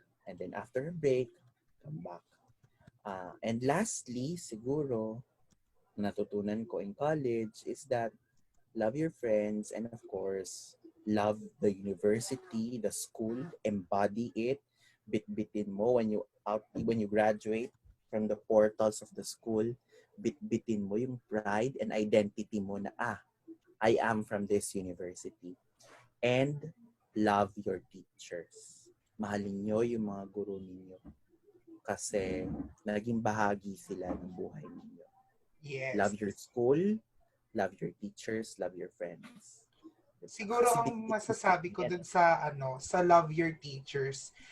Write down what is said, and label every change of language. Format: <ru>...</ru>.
<en>And then after a break, come back. And lastly, siguro,</en> <tl>natutunan ko</tl> <en>in college is that love your friends and of course, love the university, the school, embody it,</en> <tl>bit-bitin mo</tl> <en>when you graduate from the portals of the school,</en> <tl>bit-bitin mo yung</tl> <en>pride and identity</en> <tl>mo na</tl> <en>I am from this university. And love your teachers.</en> <tl>Mahalin nyo yung mga guro ninyo kasi naging bahagi sila ng buhay ninyo.</tl> <en>Yes. Love your school, love your teachers, love your friends.</en> <tl>Siguro Kasi ang masasabi ko dun sa sa</tl> <en>love your teachers.</en>